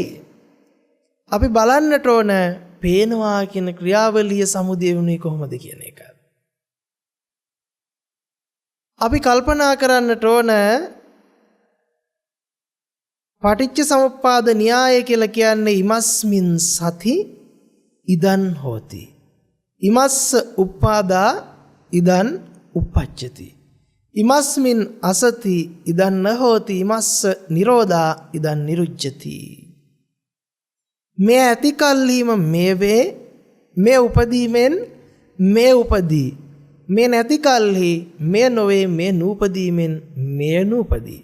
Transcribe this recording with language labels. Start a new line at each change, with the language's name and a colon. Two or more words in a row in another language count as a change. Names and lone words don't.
Sinhala: අපි බලන්නට ඕන පේනවා කියන ක්‍රියාවලිය සමුදය වුණේ කොහොමද කියන එක. අපි කල්පනා කරන්නට ඕන පටිච්ච සමුප්පාද න්‍යාය කියලා කියන්නේ
Pali: ඉමස්මින් සති ඉදන් හෝති. ඉමස්ස උප්පාදා ඉදන් උප්පච්චති. ඉමස්මින් අසති ඉදන් නහෝති. ඉමස්ස නිරෝධා ඉදන් නිරුච්ඡති.
Sinhala: මේ ඇති කල්හිම මේ වේ, මේ උපදීමෙන් මේ උපදී. මේ නැති කල්හි මේ නොවේ, මේ නූපදීමෙන් මේ නූපදී.